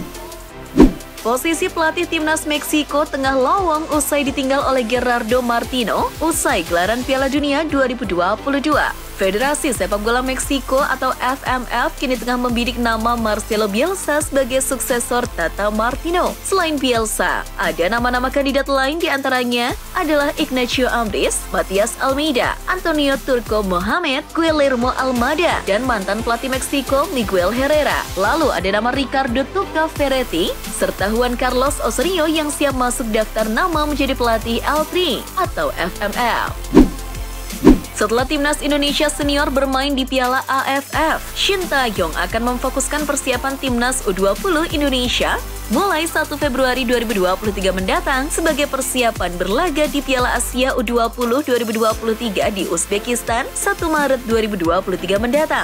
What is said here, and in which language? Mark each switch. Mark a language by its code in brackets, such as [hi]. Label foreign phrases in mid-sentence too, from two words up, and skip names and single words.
[id] Posisi pelatih timnas Meksiko tengah lowong usai ditinggal oleh Gerardo Martino usai gelaran Piala Dunia 2022. Federasi Sepak Bola Meksiko atau FMF kini tengah membidik nama Marcelo Bielsa sebagai suksesor Tata Martino. Selain Bielsa, ada nama-nama kandidat lain diantaranya adalah Ignacio Ambriz, Matias Almeida, Antonio Turco Mohamed, Guillermo Almada, dan mantan pelatih Meksiko Miguel Herrera. Lalu ada nama Ricardo Tuca Ferretti, serta Juan Carlos Osorio yang siap masuk daftar nama menjadi pelatih L3 atau FMF. Setelah timnas Indonesia senior bermain di Piala AFF, Shin Tae-yong akan memfokuskan persiapan timnas U20 Indonesia mulai 1 Februari 2023 mendatang sebagai persiapan berlaga di Piala Asia U20 2023 di Uzbekistan 1 Maret 2023 mendatang.